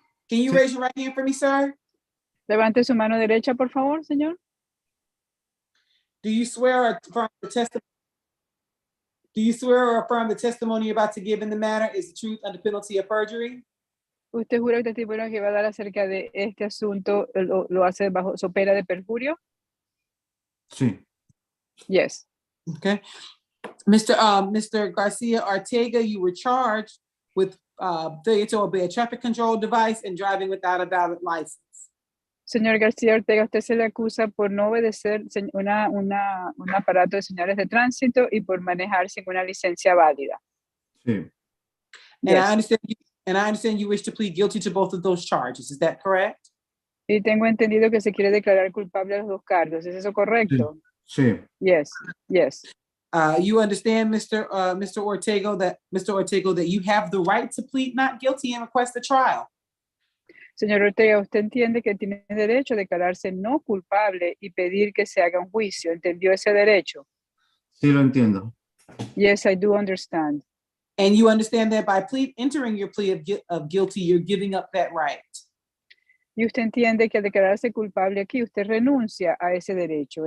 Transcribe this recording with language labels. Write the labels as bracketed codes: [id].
[en] can you raise your right hand for me, sir? [es] Levante su mano derecha, por favor, señor. [en] Do you swear or affirm the testimony? Do you swear or affirm the testimony you're about to give in the matter is the truth under penalty of perjury? [es] ¿Usted jura que el testimonio que va a dar acerca de este asunto lo hace bajo su pena de perjurio? Sí. [en] Yes. Okay. Mr. Garcia Ortega, you were charged with failure to obey a traffic control device and driving without a valid license. [es] Señor García Ortega, usted se le acusa por no obedecer un aparato de señales de tránsito y por manejar sin una licencia válida. Sí. [en] Yes. And I understand you wish to plead guilty to both of those charges. Is that correct? [es] Y tengo entendido que se quiere declarar culpable a los dos cargos. ¿Es eso correcto? Sí. [en] Yes. Yes. You understand, Mr. Ortega, that you have the right to plead not guilty and request a trial. [es] Señor Ortega, usted entiende que tiene derecho a declararse no culpable y pedir que se haga un juicio. ¿Entendió ese derecho? Sí, lo entiendo. [en] Yes, I do understand. And you understand that by entering your plea of guilty, you're giving up that right. [es] Y usted entiende que al declararse culpable aquí, usted renuncia a ese derecho.